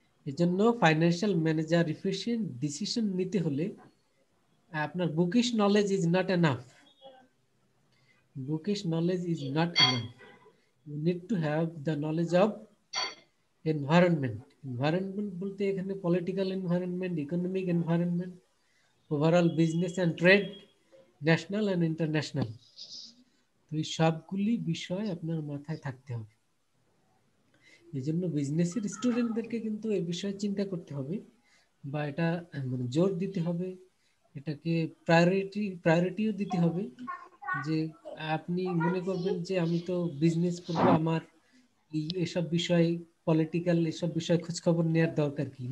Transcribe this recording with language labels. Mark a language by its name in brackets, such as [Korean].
[English] এজন্য financial manager efficient decision [Bangla] নিতে হলে আপনার [English] Bookish knowledge is not enough, bookish knowledge is not enough, you need to have the knowledge of environment. Environment [Bangla] বলতে এখানে [English] political environment, economic environment, overall business and trade, national and international, [Bangla] তো এই সবগুলি বিষয় আপনার মাথায় থাকতে হবে। এই জন্য বিজনেসের স্টুডেন্টদেরকে কিন্তু এই বিষয়ে চিন্তা করতে হবে, বা এটা মানে জোর দিতে হবে, এটাকে প্রায়োরিটিও দিতে হবে, যে আপনি মনে করবেন যে আমি তো বিজনেস করবো, আমার এসব বিষয় পলিটিক্যাল এসব বিষয় খোঁজ খবর নেওয়ার দরকার কি?